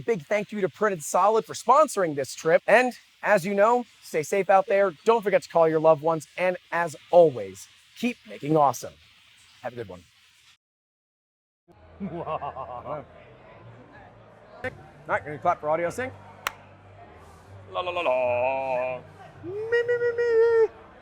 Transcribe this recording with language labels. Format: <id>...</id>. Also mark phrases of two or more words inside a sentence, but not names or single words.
<en>Big thank you to Printed Solid for sponsoring this trip. And as you know, stay safe out there. Don't forget to call your loved ones. And as always, keep making awesome. Have a good one. All right, gonna clap for audio sync. La la la la. Me, me, me, me.</en>